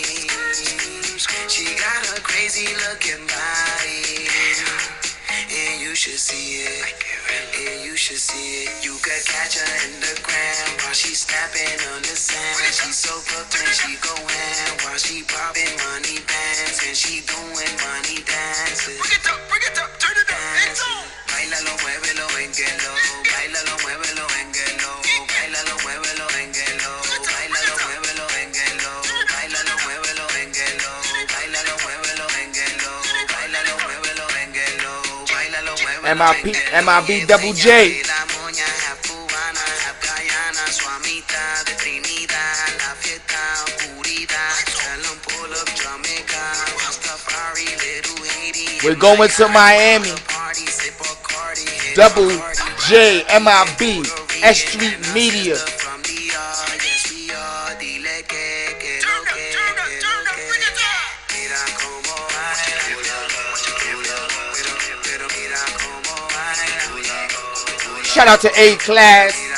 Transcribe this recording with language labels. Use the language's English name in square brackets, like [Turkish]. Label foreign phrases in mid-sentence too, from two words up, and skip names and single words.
[English] She got a crazy looking body, and you should see it. And you should see it. You could catch her in the gram while she snapping on the sand. She so Brooklyn, she go in while she popping money bands, and she doing money dances. Bring it up, turn it up. Edzone. [Spanish] Bailalo, muévelo, enguelo. Bailalo, muévelo, enguelo. Bailalo, muévelo, enguelo. Bailalo, muévelo, enguelo. Bailalo, muévelo, enguelo. Bailalo, muévelo, enguelo. Bailalo, muévelo, enguelo. Bailalo, muévelo, MIB Double J. La moña half cubana, half Guyana, su amita de Trinidad. La fiesta, oscuridad. [English] Tell 'em pull up. We're going to Miami. Double J MIB S Street Media. Shout out to A Class.